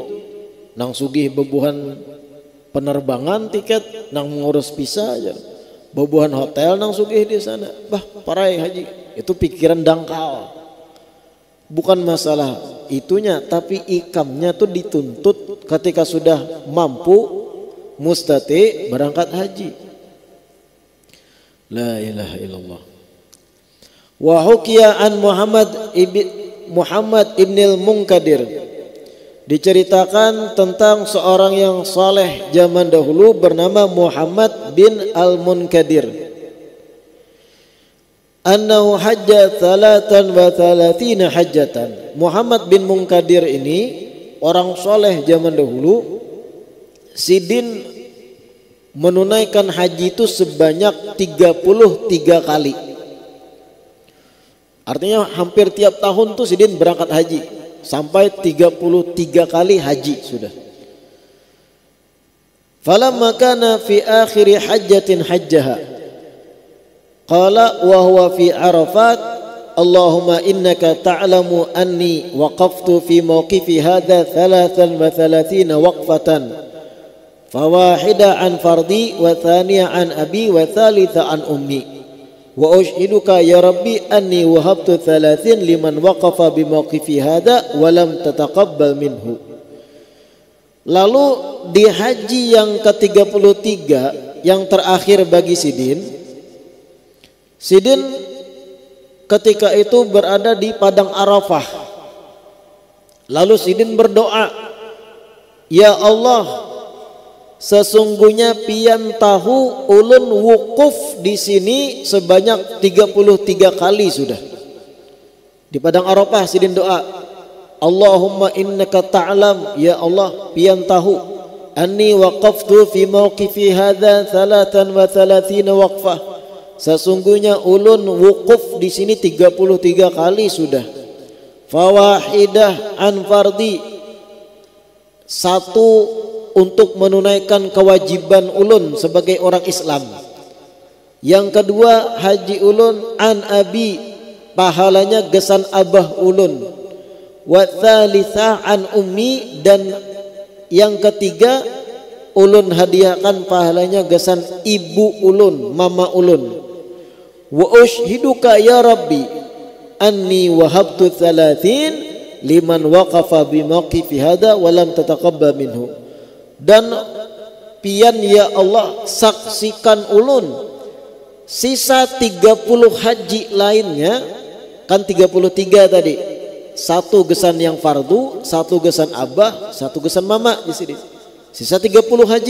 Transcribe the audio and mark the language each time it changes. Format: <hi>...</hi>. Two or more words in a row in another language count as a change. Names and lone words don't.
<bjn>Nang sugih bebuhan penerbangan tiket, nang mengurus visa aja. Bebuhan hotel nang sugih di sana. Bah, parai haji. Itu pikiran dangkal. Bukan masalah itunya, tapi ikamnya tuh dituntut ketika sudah mampu mustati berangkat haji.</bjn> <ar>لا إله إلا الله. وحكي عن محمد بن المنكدر,</ar> <bjn>diceritakan tentang seorang yang saleh zaman dahulu bernama Muhammad bin al-Munkadir.</bjn> <ar>أنه حج 33 حجة.</ar> <bjn>Muhammad bin Munkadir ini orang soleh zaman dahulu. Sidin menunaikan haji itu sebanyak 33 kali. Artinya hampir tiap tahun tuh Sidin berangkat haji. Sampai 33 kali haji sudah.</bjn> <ar>فلما كان في آخر حجة حجها، قال وهو في عرفات، اللهم إنك تعلم أني وقفت في موقفي هذا 33 وقفة، فواحدة عن فرضي وثانية عن أبي وثالثة عن أمي، وأشهدك يا رب أني وهبت 30 لمن وقف بموقفي هذا ولم تتقبل منه.</ar> <bjn>Lalu di haji yang ke-33 yang terakhir bagi Sidin. Sidin ketika itu berada di padang Arafah. Lalu Sidin berdoa,</bjn> <ar>يا الله,</ar> <bjn>sesungguhnya pian tahu ulun wukuf di sini sebanyak 33 kali sudah. Di padang Arafah Sidin doa,</bjn> <ar>اللهم إنك تعلم، يا الله,</ar> <bjn>pian tahu</bjn> <ar>أني وقفت في موقفي هذا 33 وقفة.</ar> <bjn>Sesungguhnya ulun wukuf di sini 33 kali sudah.</bjn> <ar>فواحدة عن فرضي,</ar> <bjn>satu untuk menunaikan kewajiban ulun sebagai orang Islam. Yang kedua haji ulun</bjn> <ar>عن أبي,</ar> <bjn>pahalanya gesan abah ulun.</bjn> <ar>وثالثة عن أمي,</ar> <bjn>dan yang ketiga ulun hadiahkan pahalanya gesan ibu ulun, mama ulun.</bjn> <ar>وأشهدك يا رب أني وهبت 30 لمن وقف بموقفي هذا ولم تتقبل منه.</ar> <bjn>Dan pian</bjn> <ar>يا الله,</ar> <bjn>saksikan ulun sisa 30 haji lainnya, kan 33 tadi, satu gesan yang fardu, satu gesan abah, satu gesan mama di sini. Sisa 30 haji.</bjn>